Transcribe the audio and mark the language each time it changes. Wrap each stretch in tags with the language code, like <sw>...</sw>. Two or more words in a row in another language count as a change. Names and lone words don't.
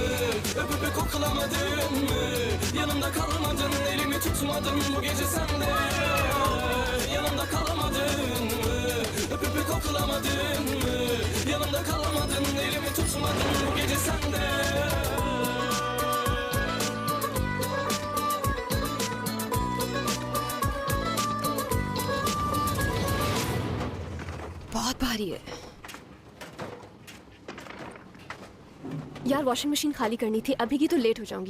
<tr>Öpüp koklamadın mı? Yanımda kalmadın, elimi tutmadın bu gece sen de. Yanımda yanımda kalamadın mı? Öpüp koklamadın mı? Yanımda kalamadın, elimi tutmadın bu gece sende.</tr> <hi>बहुत भारी है। यार</hi> <en>washing machine</en> <hi>खाली करनी थी, अभी की तो लेट हो जाऊंगी।</hi>